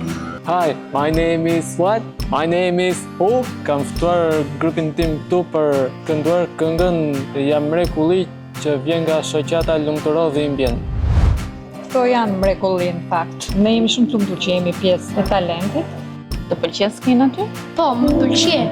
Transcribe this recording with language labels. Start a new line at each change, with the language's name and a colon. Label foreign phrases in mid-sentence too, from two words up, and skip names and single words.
English: Hi, my name is what? My name is who?
Albanian: Kam ftuar grupin tim këtu për kënduar këngën Jam mrekulli që vjen nga shoqata Lumturo dhe Imbjen. Këto janë mrekulli në fakt. Ne jemi shumë të lumtur që jemi pjesë e talentit. Të pëlqen skena ty? Po, më pëlqen.